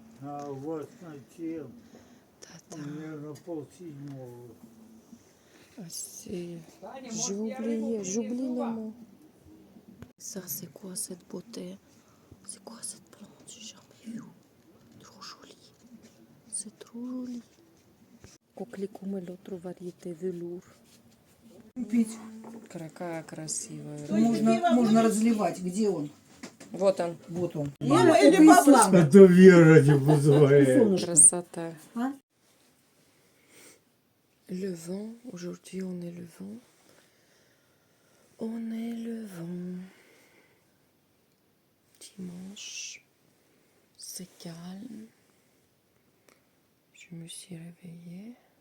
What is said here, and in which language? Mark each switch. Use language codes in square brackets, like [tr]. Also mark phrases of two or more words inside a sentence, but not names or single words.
[fr] J'oublie les mots. Ça, c'est quoi cette beauté? C'est quoi cette plante? J'ai jamais vu. Trop joli. C'est trop joli. Coquelicot, mais l'autre variété velours. [ru] Пить. Какая красивая. Можно разливать. Где он? Вот он. Вот он. Мама или папа? Это Вера не вызывает. Красота. А? [fr] Le vent, aujourd'hui on est le vent. On est le vent. Dimanche, c'est calme. Je me suis réveillée.